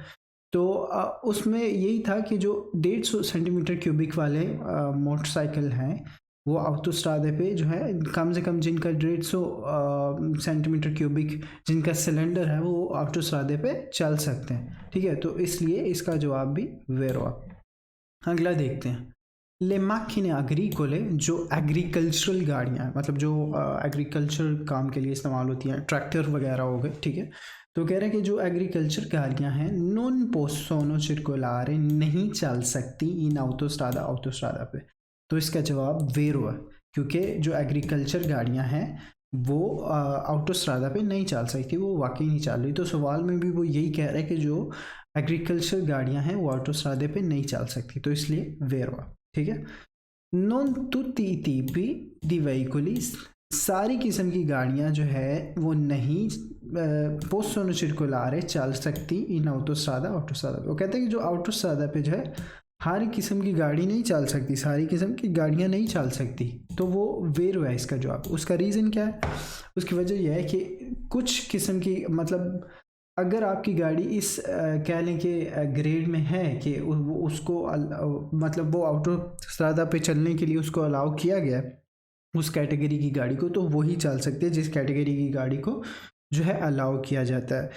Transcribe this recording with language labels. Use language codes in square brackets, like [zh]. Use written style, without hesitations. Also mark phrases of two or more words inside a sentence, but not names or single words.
[hi] तो उसमें यही था कि जो 150 [en] centimeter cubic [hi] वाले मोटरसाइकिल हैं, वो आउटोस्ट्रादे पे जो है कम से कम जिनका 150 [en] centimeter cubic [hi] जिनका सिलेंडर है, वो आउटोस्ट्रादे पे चल सकते हैं, ठीक है। तो इसलिए इसका जवाब भी वेरो। अगला देखते हैं। [it] le macchine agricole [hi] जो एग्रीकल्चरल गाड़ियाँ हैं, मतलब जो एग्रीकल्चर काम के लिए इस्तेमाल होती हैं, ट्रैक्टर वगैरह हो गए, ठीक है। तो कह रहे हैं कि जो एग्रीकल्चर गाड़ियाँ हैं [it] non possono circolare [hi] नहीं चल सकती इन autostrada पे। तो इसका जवाब वेरो है, क्योंकि जो एग्रीकल्चर गाड़ियाँ हैं वो ऑटोस्ट्रादा पे नहीं चल सकती, वो वाकई नहीं चल रही। तो सवाल में भी वो यही कह रहे हैं कि जो एग्रीकल्चर गाड़ियाँ हैं वो ऑटोस्ट्रादे पे नहीं चल सकती, तो इसलिए वेरो है, ठीक है। [it] Non tutti i tipi di veicoli, [hi] सारी किस्म की गाड़ियाँ जो है वो नहीं [it] possono circolare [hi] चल सकती इन ऑटोस्ट्रादा पे। वो कहते हैं कि जो ऑटोस्ट्रादा पे जो है हर किस्म की गाड़ी नहीं चल सकती, सारी किस्म की गाड़ियाँ नहीं चल सकती, तो वो वेरो है इसका जवाब। उसका रीज़न क्या है? उसकी वजह यह है कि कुछ किस्म की, मतलब अगर आपकी गाड़ी इस कह लें कि ग्रेड में है कि उसको मतलब वो ऑटोस्ट्रादा पे चलने के लिए उसको अलाउ किया गया है उस कैटेगरी की गाड़ी को, तो वही चल सकते हैं जिस कैटेगरी की गाड़ी को जो है अलाउ किया जाता है।